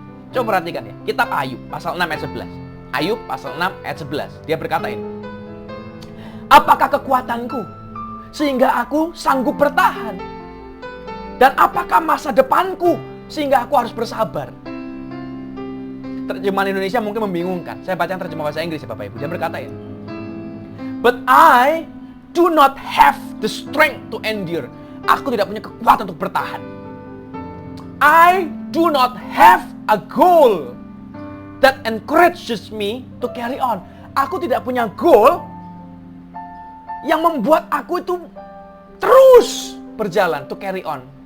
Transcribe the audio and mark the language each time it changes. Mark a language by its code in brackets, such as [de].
[id] Coba perhatikan ya, kitab Ayub pasal 6 ayat 11. Ayub pasal 6 ayat 11. Dia berkata ini. Apakah kekuatanku sehingga aku sanggup bertahan? Dan apakah masa depanku sehingga aku harus bersabar? Terjemahan Indonesia mungkin membingungkan. Saya baca yang terjemah bahasa Inggris ya Bapak Ibu. Dia berkata ini. [en] But I do not have the strength to endure. [id] Aku tidak punya kekuatan untuk bertahan. [en] I do not have a goal that encourages me to carry on. [id] Aku tidak punya goal yang membuat aku itu terus berjalan, [en] to carry on.